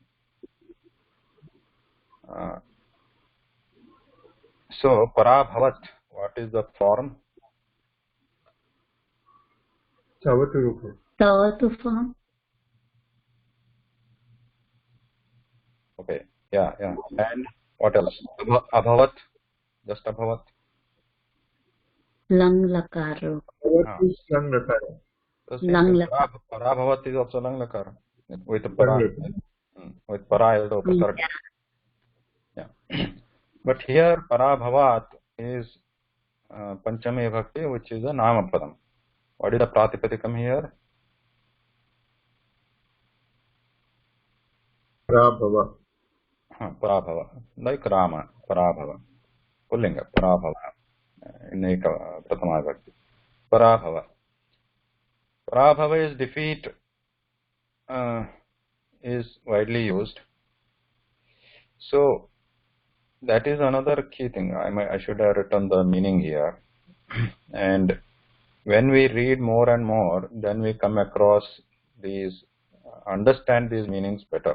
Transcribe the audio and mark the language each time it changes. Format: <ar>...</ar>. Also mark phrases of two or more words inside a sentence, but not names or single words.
<en>So parabhavat, what is the form? Tavatu form. Okay, yeah. And what else? Abhavat, just abhavat.</en> <sa>Lang lakara. Lang lakara. Lang lakara.</sa> <en>Parabhavat is also</en> <sa>lang lakara.</sa> <en>With para. With para is the upasarga. Yeah. But here parabhavat is</en> <sa>panchami bhakti,</sa> <en>which is a namapadam. What is the pratipadikam here? Parabhava. Parabhava. Like Rama, parabhava.</en> <sa>Pullinga, parabhava. In Eka Pratama Bhakti.</sa> <en>Parabhava. Parabhava is defeat, is widely used. So that is another key thing. I should have written the meaning here. And when we read more and more, then we come across these, understand these meanings better.</en>